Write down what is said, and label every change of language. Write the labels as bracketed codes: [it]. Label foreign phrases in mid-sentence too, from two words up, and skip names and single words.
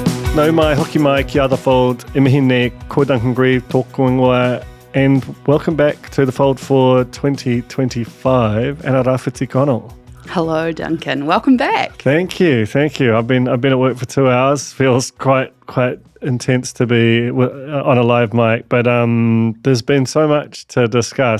[mi] Nau mai, hoki mai, ki The Fold, imihine, ko Duncan Grieve, tōku ingoa, [en] and welcome back to The Fold for 2025, and Rafiti Connell. Hello, Duncan. Welcome back. Thank you. I've been at work for 2 hours. Feels quite intense to be on a live mic, but there's been so much to discuss.